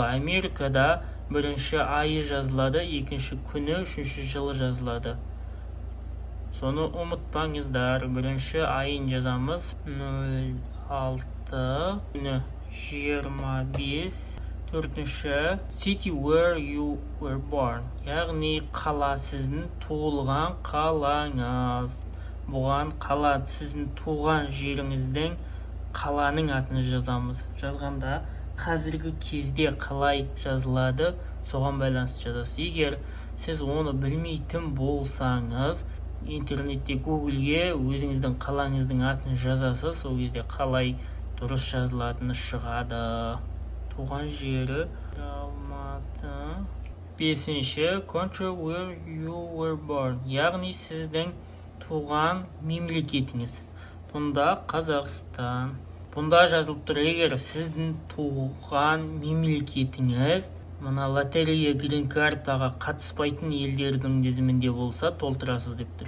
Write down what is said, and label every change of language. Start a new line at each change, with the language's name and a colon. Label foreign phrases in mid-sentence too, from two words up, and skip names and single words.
Kazakh: Америкада бірінші айы жазылады, екінші күні, үшінші жылы жазылады. Соны ұмытпаңыздар. Бірінші айын жазамыз. 06, күні 25. Төртінші,
English: city where you were born.
Kazakh: Яғни қала сіздің туылған қалаңыз. Бұған қала сіздің туған жеріңіздің қаланың атын жазамыз. Жазғанда қазіргі кезде қалай жазылады, соған байланысты жазасыз. Егер сіз оны білмейтін болсаңыз, интернетте Google-ге өзіңіздің қалаңыздың атын жазасыз, сол кезде қалай дұрыс жазылатыны шығады. Туған жері Алматы. Бесінші,
English: country where you were born.
Kazakh: Яғни сіздің туған мемлекетіңіз. Бұнда Қазақстан. Бұнда жазылып тұр, егер сіздің туған мемлекетіңіз мына лотерея грин картаға қатыспайтын елдердің тізімінде болса, толтырасыз деп тұр.